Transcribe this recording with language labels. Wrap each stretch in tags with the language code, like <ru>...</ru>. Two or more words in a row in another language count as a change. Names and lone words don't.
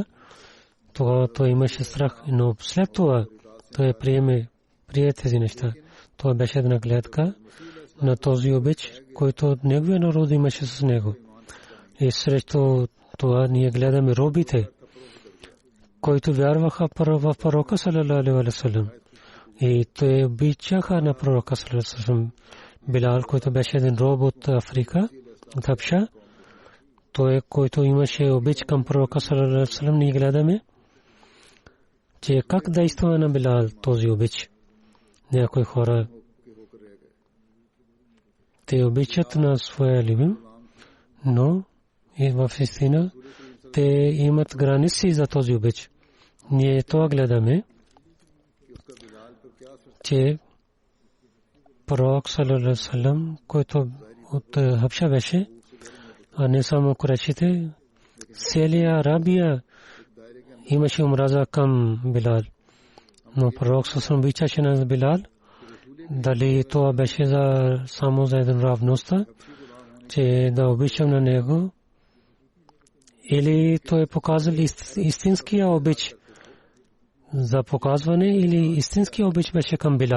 <bg>Тогава той имаше страх, но след това той прие тези неща. Това беше една гледка на този обич, който неговия народ имаше с него. И срещу това ние гледаме робите, които вярваха в пророка</bg> <ar>صلى الله عليه وسلم.</ar> <bg>И те обичаха на пророка</bg> <ar>صلى الله عليه وسلم.</ar> <bg>Билал, който беше един роб от Африка, от Хабша, той, който имаше обич към пророка</bg> <ar>صلى الله عليه وسلم,</ar> <bg>ние гледаме, че как действа на Билал този обич. Някои хора те обичат на своя любим, но и в истина те имат граници за този обич. Ние това гледаме, че пророк</bg> <ar>صلى الله عليه وسلم,</ar> <bg>който от Хабша беше, а не само курайшите, целия Арабия имаше омраза към Билал. Но пророк саллалаху обичаше на Билал. Дали това беше само за един равността, че да обичам на него, или той показал истинския обич за показване, или истинския обич беше към Билал.</bg>